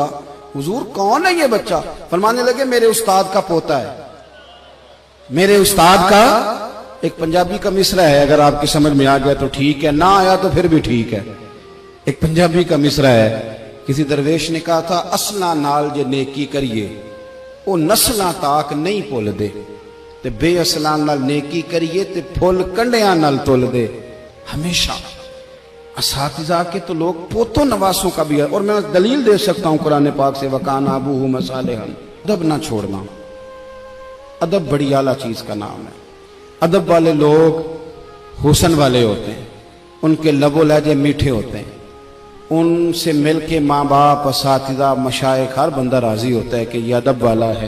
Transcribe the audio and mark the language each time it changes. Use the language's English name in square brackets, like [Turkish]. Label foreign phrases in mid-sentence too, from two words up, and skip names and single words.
[Urdu] حضور کون ہے یہ بچہ؟ فرمانے لگے میرے استاد کا پوتا ہے، میرے استاد کا۔ ایک پنجابی کا مصرع ہے، اگر آپ کی سمجھ میں آ گیا تو ٹھیک ہے، نہ آیا تو پھر بھی ٹھیک ہے۔ ایک پنجابی کا مصرع ہے، کسی درویش نے کہا تھا [Punjabi] اصلاں نال جے نیکی کریے وہ نسلاں تاک نہیں بھول دے، تے بے اصلاں نال نیکی کریے تے پھول کنڈیاں نال تول دے۔ [Urdu] ہمیشہ اساتذہ کے تو لوگ پوتوں نواسوں کا بھی ہے، اور میں دلیل دے سکتا ہوں قرآن پاک سے، [Arabic] وَكَانَ أَبُوهُمَا صَالِحًا۔ [Urdu] ادب نہ چھوڑنا، ادب بڑی اعلیٰ چیز کا نام ہے۔ ادب والے لوگ حسن والے ہوتے ہیں، ان کے لب و لہجے میٹھے ہوتے ہیں، ان سے مل کے ماں باپ، اساتذہ، مشائخ، ہر بندہ راضی ہوتا ہے کہ یہ ادب والا ہے۔